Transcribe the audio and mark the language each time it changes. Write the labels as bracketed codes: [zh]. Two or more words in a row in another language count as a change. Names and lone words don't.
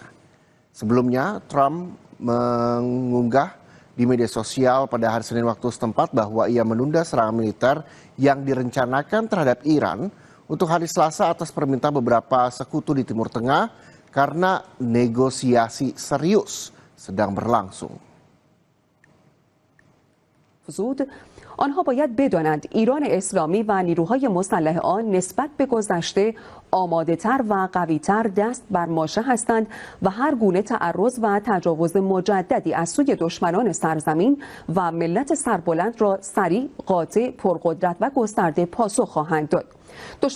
[id] Sebelumnya, Trump mengunggah di media sosial pada hari Senin waktu setempat bahwa ia menunda serangan militer yang direncanakan terhadap Iran untuk hari Selasa atas permintaan beberapa sekutu di Timur Tengah karena negosiasi serius sedang berlangsung. [fa] آنها باید بدانند ایران اسلامی و نیروهای مسلح آن نسبت به گذشته آماده‌تر و قوی‌تر دست بر ماشه هستند و هر گونه تعرض و تجاوز مجددی از سوی دشمنان سرزمین و ملت سربلند را سریع، قاطع، پرقدرت و گسترده پاسخ خواهند داد.